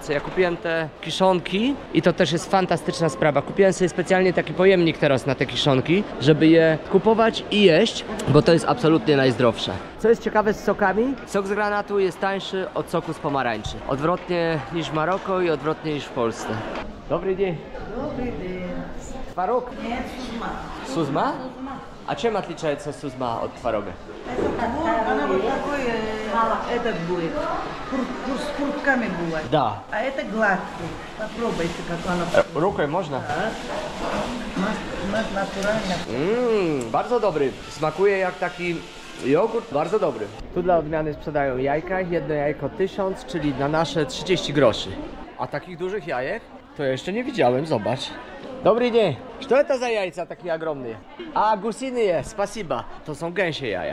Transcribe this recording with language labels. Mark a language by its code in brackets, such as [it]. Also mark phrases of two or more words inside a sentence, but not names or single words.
[pl] Ja kupiłem te kiszonki i to też jest fantastyczna sprawa. Kupiłem sobie specjalnie taki pojemnik teraz na te kiszonki, żeby je kupować i jeść, bo to jest absolutnie najzdrowsze. Co jest ciekawe z sokami? Sok z granatu jest tańszy od soku z pomarańczy. Odwrotnie niż w Maroko i odwrotnie niż w Polsce. Dobry dzień. [ru] Добрый день. [pl] Twaróg? [ru] Нет, сузма. [pl] Suzma? A czym отличается suzma od twaroga? [ru] Она вот такой, этот будет, с фрутками бывает. Да. А это гладкий. Попробуйте, как она. [pl] Rukę można? [ru] У нас натурально. [pl] Bardzo dobry. Smakuje jak taki jogurt. Bardzo dobry. Tu dla odmiany sprzedają jajka. Jedno jajko 1000, czyli na nasze 30 groszy. A takich dużych jajek to jeszcze nie widziałem, zobacz. Dobry dzień. Co to za jajca takie ogromne? A, gusiny jest, spasiba. To są gęsie jaja.